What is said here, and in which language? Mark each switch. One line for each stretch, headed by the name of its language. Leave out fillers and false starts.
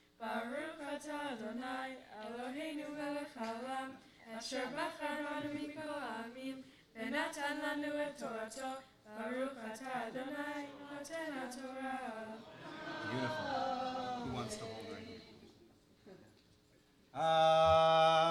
Hebrew: Baruch Ata Adonai Eloheinu melech haolam asher bachar banu mikol ha'amim ונתן לנו את תורתו. ברוך אתה אדוני נותן התורה.
English: Beautiful. Who wants to hold right here?